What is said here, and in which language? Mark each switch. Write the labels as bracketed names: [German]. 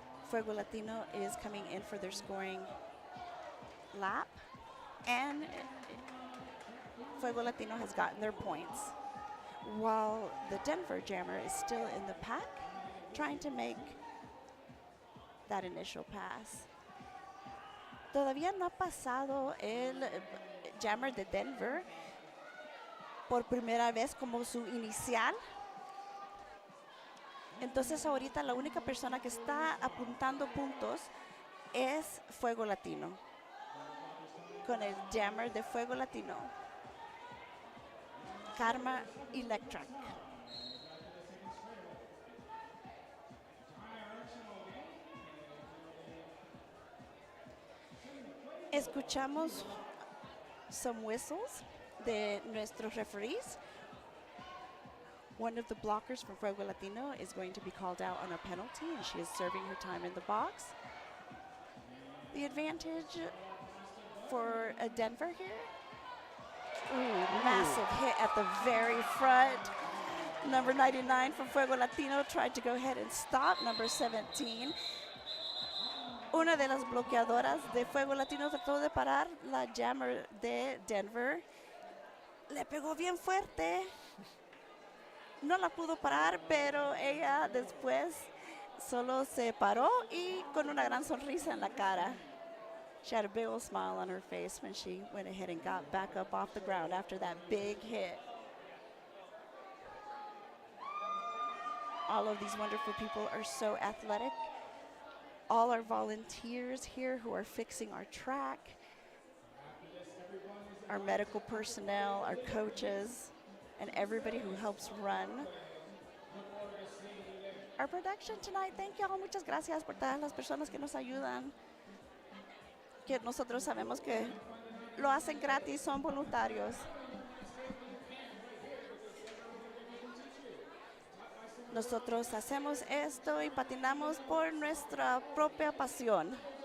[English] Fuego Latino is coming in for their scoring lap. and Fuego Latino has gotten their points, while the Denver Jammer is still in the pack, trying to make that initial pass. [Spanish] Todavía no ha pasado el Jammer de Denver por primera vez como su inicial. Entonces ahorita la única persona que está apuntando puntos es Fuego Latino, con el Jammer de Fuego Latino, Karma Electric. Escuchamos [English] some whistles [Spanish] de nuestros referees. [English] One of the blockers from Fuego Latino is going to be called out on a penalty, and she is serving her time in the box. The advantage for Denver here. Ooh, massive hit at the very front. Number 99 from Fuego Latino tried to go ahead and stop. Number 17. [Spanish] Una de las bloqueadoras de Fuego Latino trató de parar la Jammer de Denver. Le pegó bien fuerte. No la pudo parar, pero ella después solo se paró y con una gran sonrisa en la cara. [English] She had a big old smile on her face when she went ahead and got back up off the ground after that big hit. All of these wonderful people are so athletic. All our volunteers here who are fixing our track, our medical personnel, our coaches, and everybody who helps run our production tonight. Thank you all. [Spanish] Muchas gracias por todas las personas que nos ayudan, que nosotros sabemos que lo hacen gratis, son voluntarios. Nosotros hacemos esto y patinamos por nuestra propia pasión.